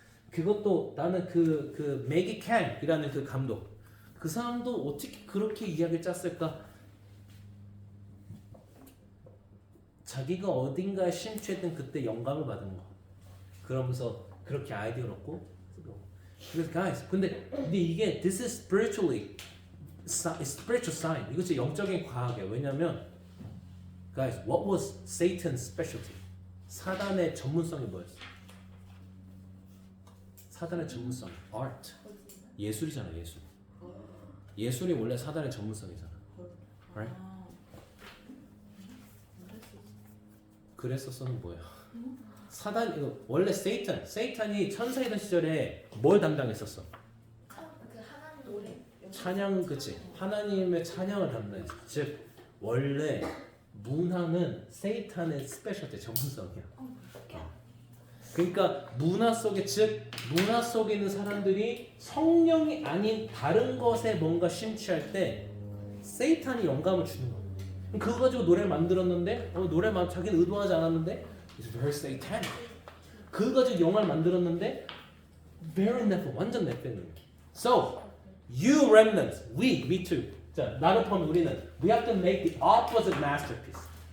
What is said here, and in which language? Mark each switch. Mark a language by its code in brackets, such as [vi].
[ko] 그것도 나는 그 매기 캔이라는 그 감독. 그 사람도 어떻게 그렇게 이야기를 짰을까? 자기가 어딘가에 심취했던 그때 영감을 받은 거. 그러면서 그렇게 아이디어를 얻고. 그래서 [en] guys, [ko] 근데 이게 [en] this is spiritually spiritual sign. [ko] 이거 진짜 영적인 과학이에요. 왜냐면 [en] guys, what was Satan's specialty? [ko] 사단의 전문성이 뭐였어? 사단의 전문성, art. 예술이잖아, 예술. 예술이 원래 사단의 전문성이잖아. [en] Right? [ko] 그랬었어는 뭐야? 사단 이거 원래 세이탄이 천사이던 시절에 뭘 담당했었어? 그 하나님 노래. 찬양, 그치? 하나님의 찬양을 담당했어. 즉 원래 문화는 세이탄의 스페셜티 전문성이야. 그러니까 문화 속에 있는 사람들이 성령이 아닌 다른 것에 뭔가 심취할 때 세이탄이 영감을 주는 거야. 그거 가지고 노래를 만들었는데 자기는 의도하지 않았는데 [en] it's very satanic. [ko] 그거 가지고 영화를 만들었는데 [en] very nephil, [ko] 완전 nephil. [en] So you remnants, me too. [ko] 자, 나를 포함해 우리는 [en] we have to make the opposite masterpiece.